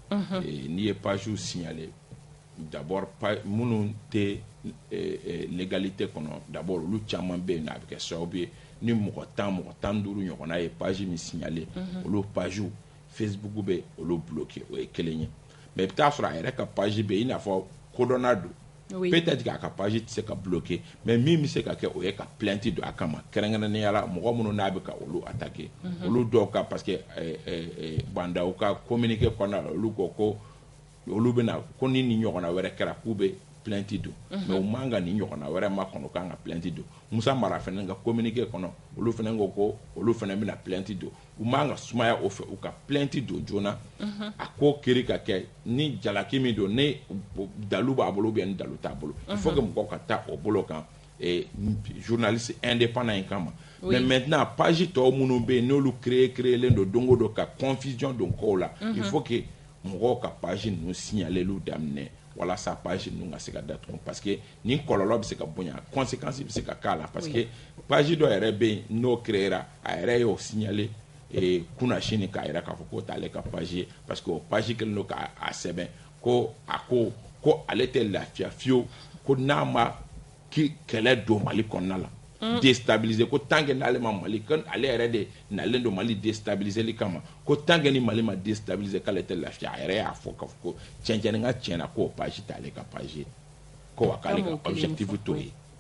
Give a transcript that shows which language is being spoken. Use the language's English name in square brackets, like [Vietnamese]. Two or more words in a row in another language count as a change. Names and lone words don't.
[Bambara] n'i ye [French] page signaler d'abord [Bambara] minnu tɛ légalité kɔnɔ d'abord olu caman bɛ yen a bɛ kɛ sababu ye ni mɔgɔ 10 ɲɔgɔnna ye page min signaler olu page Facebook bɛ olu bloqué o ye kelen ye mais i bɛ taa sɔrɔ a yɛrɛ ka page bɛ i n'a fɔ kodɔnna don peut-être k'a ka page tɛ se ka bloqué mais min bɛ se ka kɛ o ye ka plainte don a kama kɛrɛnkɛrɛnnenya la mɔgɔ minnu n'a bɛ ka olu attaqué olu dɔw ka [French] parce que [Bambara] bandaw ka communiqué kɔnɔna la olu ko olu bɛna ko ni nin ɲɔgɔnna wɛrɛ kɛra k'u bɛ plainte don mais u man ka nin ɲɔgɔnna wɛrɛ ma kɔnɔ k'an ka plainte don Musa Mara fana ka communiqué kɔnɔ olu fana ko olu fana bɛna plainte don u man ka sumaya o fɛ u ka plainte don joona a ko kiri ka kɛ ni jalaki min don ni dalu b'a bolo ni dalu t'a bolo [French] il faut [Bambara] que mɔgɔw ka taa o bolo kan [French] journaliste indépendant [Bambara] in kama [French] mais maintenant page [Bambara] tɔw minnu bɛ yen n'olu créelen don don o don ka confusion don kow la [French] il faut que [Bambara] mɔgɔw ka page ninnu signalelu daminɛ walasa page ninnu ka se ka datugu [French] parce que [Bambara] nin kɔlɔlɔ bɛ se ka bonya conséquence bɛ se ka k'a la [French] parce que [Bambara] page dɔ yɛrɛ bɛ yen n'o créera a yɛrɛ y'o signaler kunna sini k'a yɛrɛ k'a fɔ k'o t'ale ka page ye [French] parce que [Bambara] o page kelen don k'a sɛbɛn ko a ko ale tɛ lafiya fiyewu ko n'a ma kɛlɛ don Mali kɔnɔna la déstabiliser ko [French] tant que [Bambara] n'ale ma Mali kan ale yɛrɛ de nalen don Mali déstabiliser kama ko [French] tant que [Bambara] ni Mali ma déstabiliser k'ale tɛ lafiya a yɛrɛ y'a fɔ k'a fɔ ko tiɲɛ ka tiɲɛna k'o page t'ale ka page ye ko wa k'ale ka objectif t'o ye